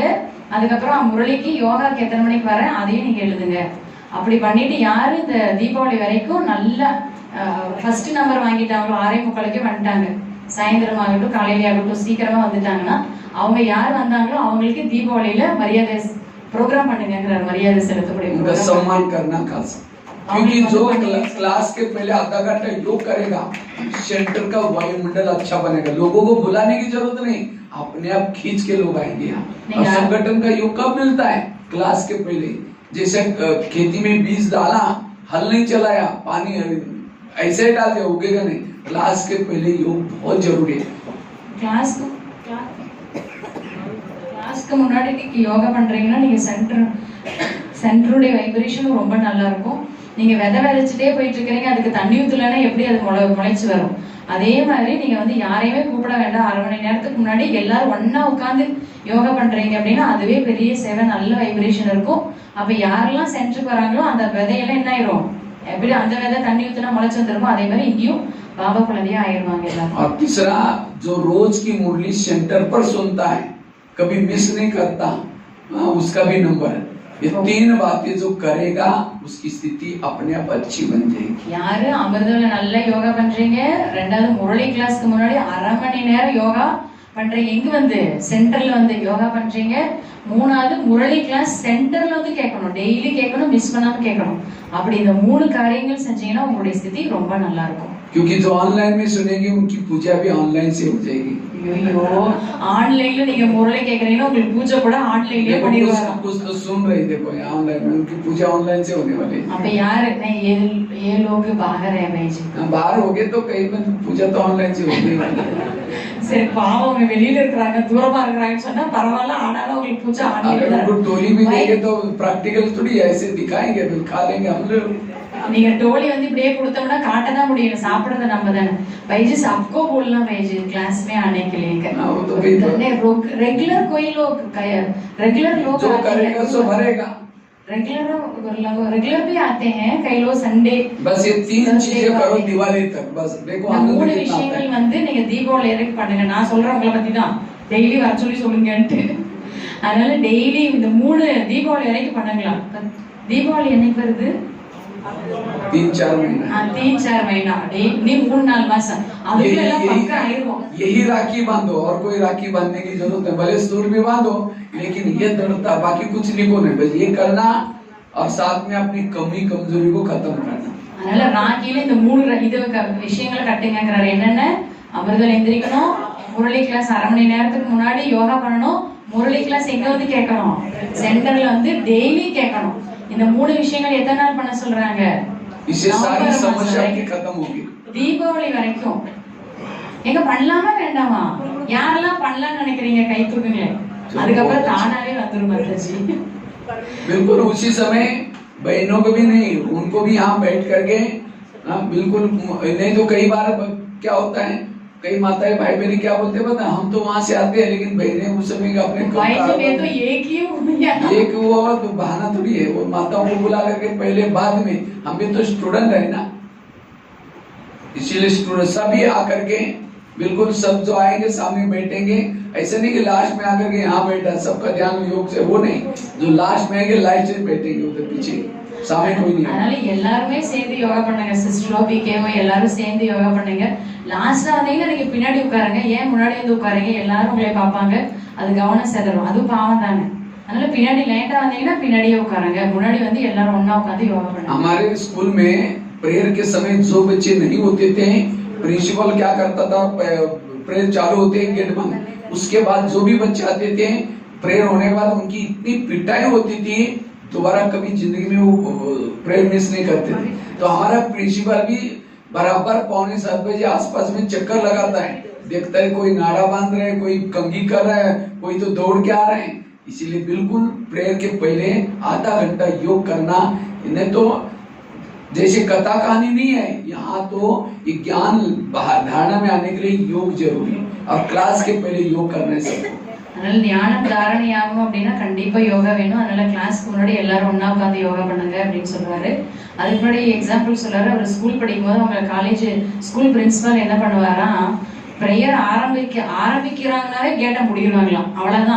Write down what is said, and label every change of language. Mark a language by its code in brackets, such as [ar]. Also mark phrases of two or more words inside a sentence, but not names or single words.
[ta] அதுக்கப்புறம் முரளிக்கு யோகாக்கு எத்தனை மணிக்கு வரேன் அதையும் நீங்க எழுதுங்க. அப்படி பண்ணிட்டு யாரு இந்த தீபாவளி வரைக்கும் நல்ல ஃபர்ஸ்ட் நம்பர் வாங்கிட்டாங்களோ, 6:45 வந்துட்டாங்க, சாயந்தரம் ஆகட்டும் காலையில ஆகட்டும் சீக்கிரமா வந்துட்டாங்கன்னா அவங்க யார் வந்தாங்களோ அவங்களுக்கு தீபாவளியில மரியாதை [hi] प्रोग्राम मर्यादा से उनका सम्मान करना खास, क्योंकि जो क्लास के पहले आधा घंटा योग करेगा सेंटर का वायुमंडल अच्छा बनेगा। लोगों को बुलाने की जरूरत नहीं, अपने आप खींच के लोग आएंगे यहाँ। और संगठन का योग कब मिलता है, क्लास के पहले। जैसे खेती में बीज डाला, हल नहीं चलाया, पानी ऐसे ही डाल दिया, उगेगा नहीं। क्लास के पहले योग बहुत जरूरी है। [ta] கிளாஸ்க்கு முன்னாடி நீங்க யோகா பண்றீங்கன்னா நீங்க சென்டருடைய வைப்ரேஷனும் ரொம்ப நல்லா இருக்கும். நீங்க விதை விதைச்சிட்டே போயிட்டு இருக்கிறீங்க, அதுக்கு தண்ணி ஊத்தலைன்னா எப்படி அது முளைச்சு வரும்? அதே மாதிரி நீங்க வந்து யாரையுமே கூப்பிட வேண்டாம். 1/2 மணி நேரத்துக்கு முன்னாடி எல்லாரும் ஒன்னா உட்காந்து யோகா பண்றீங்க அப்படின்னா அதுவே பெரிய சேவை, நல்ல வைப்ரேஷன் இருக்கும். அப்ப யாரெல்லாம் சென்டருக்கு வராங்களோ அந்த விதையெல்லாம் என்ன ஆயிரும், எப்படி அந்த விதை தண்ணி ஊத்தினா முளைச்சு வந்துருமோ அதே மாதிரி இங்கேயும் பாபா குழந்தையா ஆயிடுவாங்க எல்லாரும். [hi] और तीसरा जो रोज की मुरली सेंटर पर सुनता है, कभी मिस नहीं करता, उसका भी नंबर है। ये तीन बातें जो करेगा उसकी स्थिति अपने आप अच्छी बन जाएगी। [ta] யாரு அமிர்தம்ல நல்ல யோகா பண்றீங்க, ரெண்டாவது முரளி கிளாஸ்க்கு முன்னாடி 1/2 மணி நேரம் யோகா பண்றீங்க, எங்க வந்து சென்டர்ல வந்து யோகா பண்றீங்க, மூணாவது முரளி கிளாஸ் சென்டர்ல வந்து கேட்கணும், டெய்லி கேட்கணும், மிஸ் பண்ணாம கேட்கணும். அப்படி இந்த 3 காரியங்கள் செஞ்சீங்கன்னா உங்களுடைய ஸ்திதி ரொம்ப நல்லா இருக்கும். [hi] क्योंकि जो ऑनलाइन में सुनेंगे उनकी पूजा भी ऑनलाइन से हो जाएगी। [ta] ஐயோ, ஆன்லைன்ல நீங்க முரளி கேக்குறீங்கன்னா உங்களுக்கு பூஜை கூட ஆன்லைன்லயே பண்ணிடுவாங்க. [hi] कुछ तो सुन रहे देखो ऑनलाइन में, उनकी पूजा ऑनलाइन से होने वाली है। [ta] அப்ப யாரு [hi] ये लोग बाहर है भाई जी, बाहर हो गए तो कहीं पर पूजा तो ऑनलाइन से होने वाली है। [ta] சரி பாவம் அவங்க வெளியில இருக்காங்க, தூரமா இருக்காங்கன்னு சொன்னா பரவாயில்ல, ஆனாலும் உங்களுக்கு பூஜை ஆன்லைன்ல தான். [hi] अगर टोली भी देंगे तो प्रैक्टिकल थोड़ी ऐसे दिखाएंगे, खा लेंगे हम लोग। [ta] நீங்க டோலி வந்து இப்படியே கொடுத்தோம்னா காட்ட தான் முடியும், சாப்பிடுறது நம்ம தானே. [hi] भाई सबको बोलना भाई जी क्लास में आने के लिए रेगुलर कोई लोग रेगुलर लोग जो करेगा सो भरेगा। रेगुलर भी आते हैं कई लोग संडे। बस ये 3 चीजें करो दिवाली तक, बस देखो आनंद [ta] மூணு [hi] कितना [ta] விஷயங்கள் வந்து நீங்க தீபாவளி வரைக்கும் பண்ணுங்க. நான் சொல்றேன் உங்களை பத்தி தான், டெய்லி வர சொல்லி சொல்லுங்கன்ட்டு. அதனால டெய்லி இந்த 3 தீபாவளி வரைக்கும் பண்ணுங்களா. தீபாவளி என்னைக்கு வருது? [hi] 3-4 महीना। 3-4 महीना नहीं 3-4 मास [ta] அதுக்குள்ள எல்லாம் பக்கா ஆயிடும்। [hi] यही राखी बांधो और कोई राखी बांधने की जरूरत नहीं, भले सूर भी बांधो लेकिन ये दृढ़ता, बाकी कुछ नहीं बोलना, बस ये करना और साथ में अपनी कमी कमजोरी को खत्म करना। [ta] அதனால ராக்கில இந்த 3 இது விஷயங்களை கட்டுங்கங்கறாரு. என்னென்ன? அமிர்தம் எந்திரிக்கணும், முரளி கிளாஸ் 1/2 மணி நேரத்துக்கு முன்னாடி யோகா பண்ணணும், முரளி கிளாஸ் எங்க வந்து கேட்கணும்? சென்டர்ல வந்து டெய்லி கேட்கணும். இந்த 3 விஷயங்கள் எத்தனை நாள் பண்ண சொல்றாங்க? [hi] इससे सारी समस्या की खत्म होगी। [ta] தீபாவளி வரைக்கும் எங்க பண்ணலாமா வேண்டாமா? யாரெல்லாம் பண்ணலாம்னு நினைக்கிறீங்க கை தூக்குங்களே, அதுக்கப்புறம் தானாவே வந்துரும் மாதாஜி। [hi] बिल्कुल उसी समय बहनों को भी नहीं, उनको भी यहाँ बैठ करके बिल्कुल नहीं तो कई बार क्या होता है, कई माताएं भाई बहन क्या बोलते पता, हम तो वहां से आते हैं लेकिन बहनें उस समय अपने भाई जी मैं तो एक वो तो बहाना थोड़ी है, वो माताओं को बुला करके पहले बाद में, हम भी तो स्टूडेंट है ना, इसीलिए स्टूडेंट सभी आकर के बिल्कुल सब जो आएंगे सामने बैठेंगे। ऐसे नहीं कि लास्ट में आकर के यहाँ बैठा सबका ध्यान योग से, वो नहीं, जो लास्ट में आएंगे लास्ट से बैठेंगे उधर पीछे, सामने कोई नहीं। [ta] அதனால எல்லாரும் சேர்ந்து யோகா பண்ணுங்க, சிஸ்டரோ பிகேவோ எல்லாரும் சேர்ந்து யோகா பண்ணுங்க. லாஸ்டா வந்தீங்கன்னா நீங்க பின்னாடி உட்காருங்க, ஏன் முன்னாடி வந்து உட்காருங்க, எல்லாரும் உங்களை பார்ப்பாங்க, அது கவனம் செதறும், அது பாவம் தானே. அதனால பின்னாடி லேட்டா வந்தீங்கன்னா பின்னாடியே உட்காருங்க, முன்னாடி வந்து எல்லாரும் ஒண்ணா உட்கார்ந்து யோகா பண்ணுங்க। [hi] हमारे स्कूल में प्रेयर के समय जो बच्चे नहीं होते थे, प्रिंसिपल क्या करता था, प्रेयर चालू होते गेट बंद, उसके बाद जो भी बच्चे आते थे प्रेयर होने के बाद उनकी इतनी पिटाई होती थी, दोबारा कभी जिंदगी में वो प्रेयर मिस नहीं करते थे। तो हमारा प्रिंसिपल भी बराबर 6:45 बजे आसपास में चक्कर लगाता है, देखता है कोई नाड़ा बांध रहे हैं, कोई कंघी कर रहा है, कोई तो दौड़ के आ रहे हैं। इसीलिए बिल्कुल प्रेयर के पहले आधा घंटा योग करना, इन्हें तो जैसे कथा कहानी नहीं है, यहाँ तो ज्ञान धारणा में आने के लिए योग जरूरी है, और क्लास के पहले योग करने से। [ta] அதனால ஞானம் தாரணையாகும் அப்படின்னா கண்டிப்பா யோகா வேணும். அதனால கிளாஸ்க்கு முன்னாடி எல்லாரும் ஒண்ணா உட்காந்து யோகா பண்ணுங்க அப்படின்னு சொல்றாரு. அதுக்கு முன்னாடி எக்ஸாம்பிள் சொல்றாரு. அவர் ஸ்கூல் படிக்கும் போது அவங்க காலேஜ் ஸ்கூல் பிரின்சிபல் என்ன பண்ணுவாராம், பிரேயர் ஆரம்பிக்கிறாங்கனாலே கேட்ட முடியணுங்களாம், அவ்வளவுதான்.